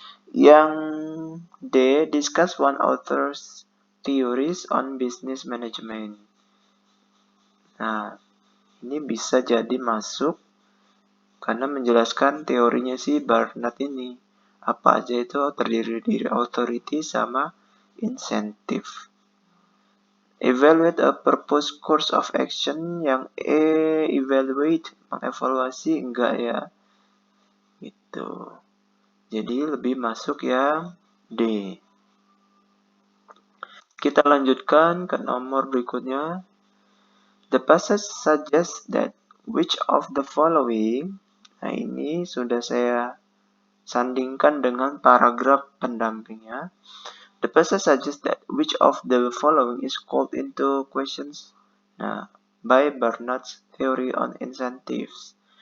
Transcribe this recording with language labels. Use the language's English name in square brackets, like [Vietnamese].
[Indonesian] Yang D, [English] discuss one author's theories on business management. [Indonesian] Nah, ini bisa jadi masuk karena menjelaskan teorinya si Barnard ini. Apa aja itu terdiri dari authority sama incentive. [English] Evaluate a proposed course of action. [Indonesian] Yang E, evaluate, mengevaluasi, enggak ya. Gitu. Jadi lebih masuk yang D. Kita lanjutkan ke nomor berikutnya. [English] The passage suggests that which of the following. [Indonesian] Nah, ini sudah saya sandingkan dengan paragraf pendampingnya. [English] The passage suggests that which of the following is called into questions. Nah, by Barnard's theory on incentives.